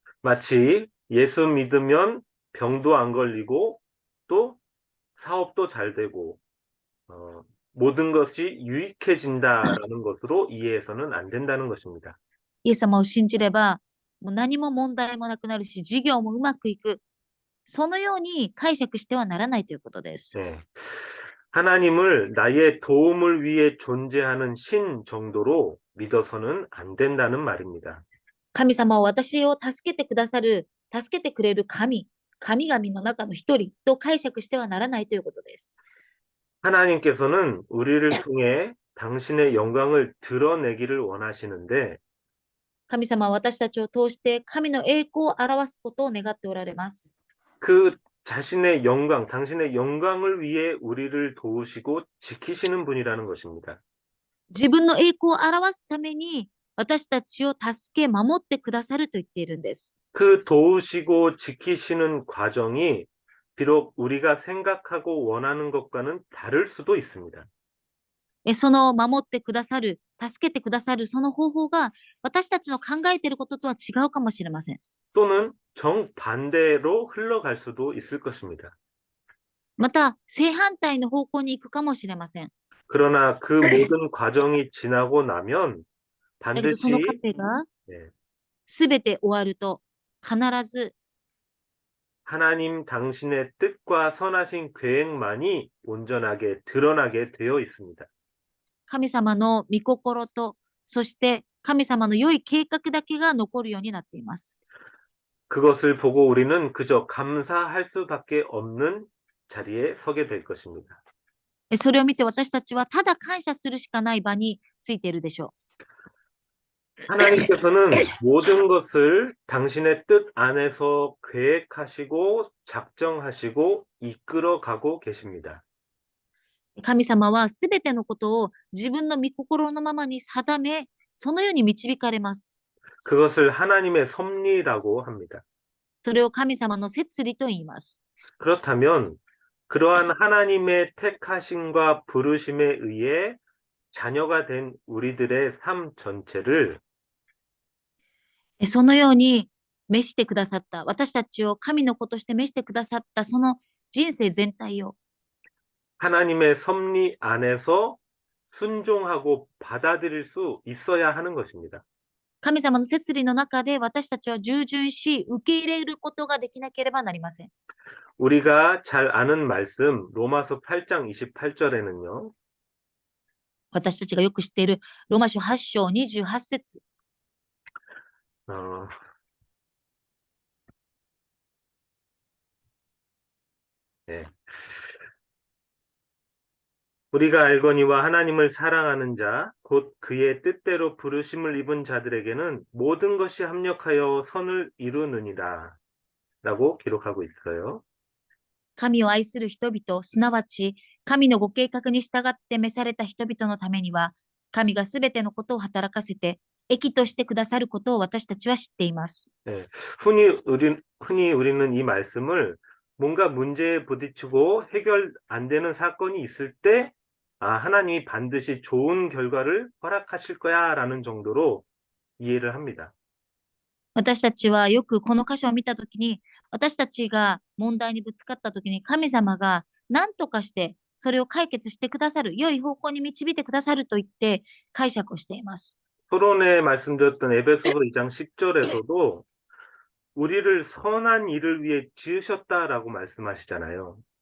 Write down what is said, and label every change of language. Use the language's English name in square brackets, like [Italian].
[Korean] 마치 예수 믿으면 병도 안 걸리고 또 사업도 잘 되고 모든 것이 유익해진다라는 것으로 이해해서는 안 된다는 것입니다. [Japanese] イエス様を信じれば、もう何も問題もなくなるし、事業もうまくいく。そのように解釈してはならないということです。 [Korean] 네. 하나님을 나의 도움을 위해 존재하는 신 정도로 믿어서는 안 된다는 말입니다. [Japanese] 神様は私を助けてくださる、助けてくれる神々の中の一人と解釈してはならないということです。 [Korean] 하나님께서는 우리를 통해 당신의 영광을 드러내기를 원하시는데 [Japanese] 神様は私たちを通して神の栄光を表すことを願っておられます。 [Korean] 그 자신의 영광, 당신의 영광을 위해 우리를 도우시고 지키시는 분이라는 것입니다. [Japanese] 自分の栄光を表すために私たちを助け守ってくださると言っているんです。 [Korean] 그 도우시고 지키시는 과정이 비록 우리가 생각하고 원하는 것과는 다를 수도 있습니다. [Japanese] その守ってくださる、助けてくださるその方法が私たちの考えていることとは違うかもしれません。 [Korean] 또는 정반대로 흘러갈 수도 있을 것입니다. [Japanese] また正反対の方向に行くかもしれません。 [Korean] 그러나 그 모든 과정이 지나고 나면 [Japanese] だけどその過 [Korean] 반드시 [Japanese] 程が [Korean] 네, [Japanese] すべて終わると必ず [Korean] 하나님 당신의 뜻과 선하신 계획만이 온전하게 드러나게 되어 있습니다. [Japanese] 神様の御心と、そして神様の良い計画だけが残るようになっています。 [Korean] 그것을 보고 우리는 그저 감사할 수밖에 없는 자리에 서게 될 것입니다. [Japanese] それを見て私たちはただ感謝するしかない場についているでしょ [Korean] 하나님께서는 모든 것을 당신의 뜻 안에서 계획하시고 작정하시고 이끌어가고 계십니다. [Japanese] 神様はすべてのことを自分の御心のままに定め、そのように導かれます。 [Korean] 그것을 하나님의 섭리라고 합니다. [Japanese] それを神様の摂理と言います。 [Korean] 그렇다면 그러한 하나님의 택하심과 부르심에 의해 자녀가 된 우리들의 삶 전체를 [Japanese] そのように召してくださった、私たちを神の子として召してくださったその人生全体を [Korean] 하나님의 섭리 안에서 순종하고 받아들일 수 있어야 하는 것입니다. [Japanese] 神様の摂理の中で私たちは従順し、受け入れることができなければなりません。 [Korean] 우리가 잘 아는 말씀 로마서 8장 28절에는요. [Japanese] 私たちがよく知っているローマ書8章28節 [Korean] 어, 네. 우리가 알거니와 하나님을 사랑하는 자, 곧 그의 뜻대로 부르심을 입은 자들에게는 모든 것이 합력하여 선을 이루느니라. 라고 기록하고 있어요. [Japanese] 神を愛する人々、すなわち神のご計画に従って召された人々のためには、神がすべてのことを働かせて、益としてくださることを私たちは知っています。 [Korean] 네. 흔히 우리는 이 말씀을 뭔가 문제에 부딪히고 해결 안 되는 사건이 있을 때, 하나님이 반드시 좋은 결과를 허락하실 거야 라는 정도로 이해를 합니다. [Japanese] 私たちはよくこの箇所を見たときに、私たちが問題にぶつかったときに、神様が何とかしてそれを解決してくださる、良い方向に導いてくださると言って解釈をしています。 [Korean] 토론에 말씀드렸던 에베소서 2장 10절에서도 우리를 선한 일을 위해 지으셨다라고 말씀하시잖아요.